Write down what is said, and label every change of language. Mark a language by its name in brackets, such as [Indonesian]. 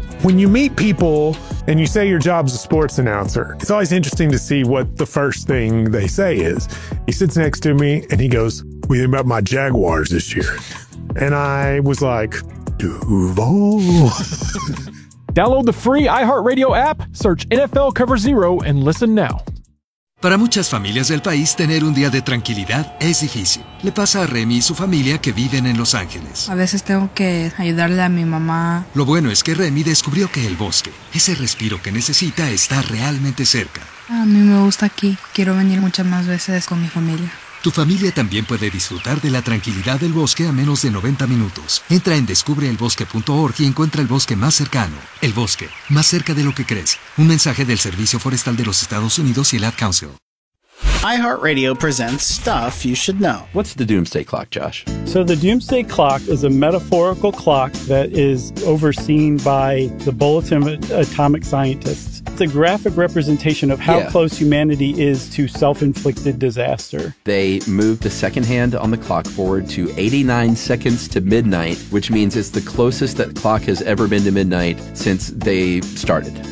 [English] When you meet people and you say your job's a sports announcer, it's always interesting to see what the first thing they say is. He sits next to me, and he goes, "What do you think about my Jaguars this year?" And I was like, "Duval." Download the free iHeartRadio app, search NFL Cover Zero, and listen now. [Spanish] Para muchas familias del país, tener un día de tranquilidad es difícil. Le pasa a Remy y su familia que viven en Los Ángeles. A veces tengo que ayudarle a mi mamá. Lo bueno es que Remy descubrió que el bosque, ese respiro que necesita, está realmente cerca. A mí me gusta aquí. Quiero venir muchas más veces con mi familia. Tu familia también puede disfrutar de la tranquilidad del bosque a menos de 90 minutos. Entra en descubreelbosque.org y encuentra el bosque más cercano. El bosque, más cerca de lo que crees. Un mensaje del Servicio Forestal de los Estados Unidos y el Ad Council. [English] iHeartRadio presents Stuff You Should Know. What's the doomsday clock, Josh? So the doomsday clock is a metaphorical clock that is overseen by the Bulletin of Atomic Scientists. It's a graphic representation of how close humanity is to self-inflicted disaster. They moved the second hand on the clock forward to 89 seconds to midnight, which means it's the closest that clock has ever been to midnight since they started.